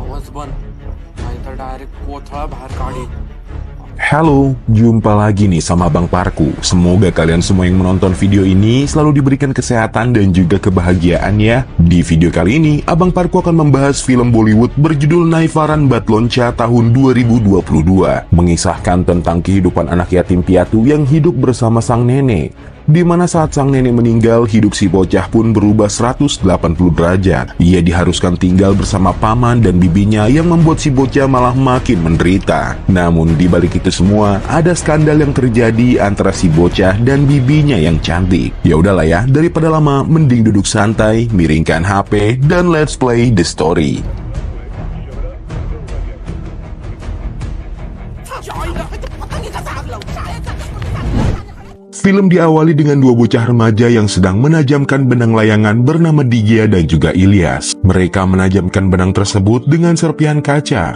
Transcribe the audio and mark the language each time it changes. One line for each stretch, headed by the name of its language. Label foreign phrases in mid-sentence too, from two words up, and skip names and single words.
Marathi: बन नाही तर डायरेक्ट कोथळा बाहेर काढी.
Indonesian: Halo, jumpa lagi nih sama Bang Parku. Semoga kalian semua yang menonton video ini selalu diberikan kesehatan dan juga kebahagiaan ya. Di video kali ini, Abang Parku akan membahas film Bollywood berjudul Naivaran Batloncha tahun 2022. Mengisahkan tentang kehidupan anak yatim piatu yang hidup bersama sang nenek. Di mana saat sang nenek meninggal, hidup si bocah pun berubah 180 derajat. Ia diharuskan tinggal bersama paman dan bibinya yang membuat si bocah malah makin menderita. Namun di balik itu semua, ada skandal yang terjadi antara si bocah dan bibinya yang cantik. Ya udahlah ya, daripada lama, mending duduk santai, miringkan HP, dan
English: let's play the story.
Indonesian: Film diawali dengan dua bocah remaja yang sedang menajamkan benang layangan bernama Digya dan juga Ilyas. Mereka menajamkan benang tersebut dengan serpihan kaca.